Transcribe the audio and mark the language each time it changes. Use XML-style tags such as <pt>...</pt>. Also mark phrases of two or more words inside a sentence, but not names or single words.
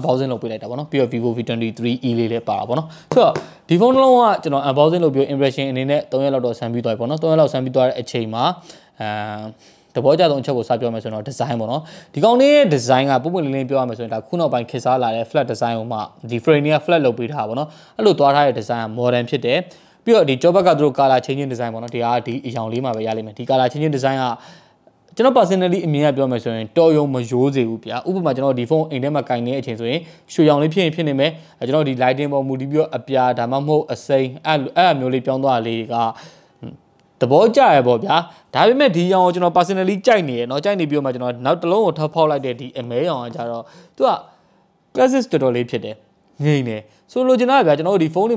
<my>unboxing လုပ်ပေးလိုက်တာပေါ့နော်ပြီးတော့ vivo V23 E လေးလည်းပါတာပေါ့နော်ဆိုတော့ဒီဖုန်းတစ်လုံးကကျွန်တော် unboxing လုပ်ပြီး impression အနေနဲ့3ရက်လောက်တော့ဆန်းပြီးသွားပြီပေါ့နော်3ရက်လောက်ဆန်းပြီးသွားတဲ့အချိန်မှာတဘောကြဆုံးအချက်ကိုစပြောမယ်ဆိုတော့ design ပေါ့နော်ဒီကောင်လေးရဲ့ design ကပုံမှန်လေးလေးပြောရမယ်ဆိုရင်ဒါခုနောက်ပိုင်းခေတ်စားလာတဲ့</my> <en>flat design</en> <my>ကိုမှဒီ frame က flat လုပ်ပေးထားပါပေါ့နော်အဲ့လိုသွားထားတဲ့ design က modern ဖြစ်တယ်ပြီးတော့ဒီ job ဘက်ကသူတို့</my> <en>color changing design</en> <my>ပေါ့နော်ဒီအရောင်လေးမှာပဲရ လိမ့်မယ်ဒီ</my> <en>color changing design</en> <my>ကကျွန်တော် personally အမြင်ကပြောမယ်ဆိုရင်တော်ရုံမရိုးစေဘူးဗျာဥပမာကျွန်တော်ဒီဖုန်းအိမ်ထဲမှာကင်နေတဲ့အချိန်ဆိုရင်ရွှေရောင်လေးဖြစ်ရင်ဖြစ်နေမယ်ကျွန်တော်ဒီ lighting ပေါ်မူတည်ပြီးတော့အပြာဒါမှမဟုတ်အစိမ်းအဲ့မျိုးလေးပြောင်းသွားလေးကသဘောကျရပေါ့ဗျာဒါပေမဲ့ဒီရောင်ကိုကျွန်တော် personally ကြိုက်နေရเนาะကြိုက်နေပြီးတော့မှကျွန်တော်နောက်တစ်လုံးကိုထပ်ဖောက်လိုက်တဲ့ဒီအမဲရောင်ကကြတော့သူက classic တော်တော်လေးဖြစ်တယ်ငိမ့်နေဆိုလိုချင်တာဗျာကျွန်တော်တို့ဒီဖုန်းတွေမှာ</my>